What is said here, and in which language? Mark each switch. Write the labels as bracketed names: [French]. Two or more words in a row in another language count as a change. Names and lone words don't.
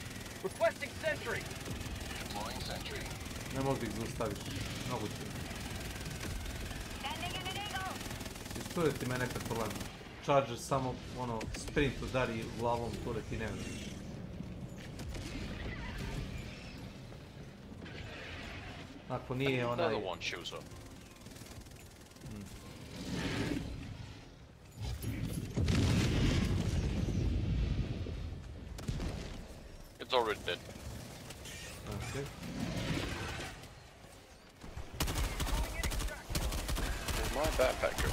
[Serbian] Ne mogu da ih zaustaviš, mnogo ti. S tureti ima nekad problema. Charger samo, ono, sprint udari glavom turet i ne vidiš. Ako nije onaj... [English] Another one shows up. It's already dead. Okay. Where's my backpack go?